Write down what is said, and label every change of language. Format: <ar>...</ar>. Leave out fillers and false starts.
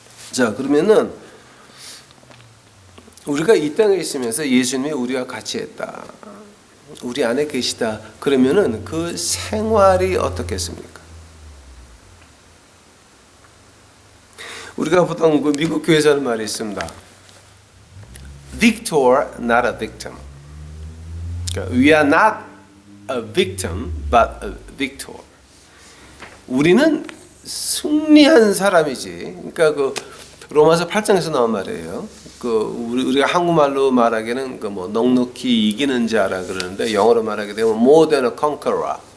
<ko>자, 그러면은 우리가 이 땅에 있으면서 예수님이 우리와 같이 했다, 우리 안에 계시다. 그러면은 그 생활이 어떻겠습니까? 우리가 보통 미국 교회에서 하는 말이 있습니다.</ko> <en>Victor, not a victim.</en> <ko>그러니까</ko> <en>we are not a victim, but a victor.</en> <ko>우리는 승리한 사람이지. 그러니까 로마서 8장에서 나온 말이에요. 우리가 한국말로 말하기는 넉넉히 이기는 자라 그러는데 영어로 말하게 되면</ko> <en>more than a conqueror.</en>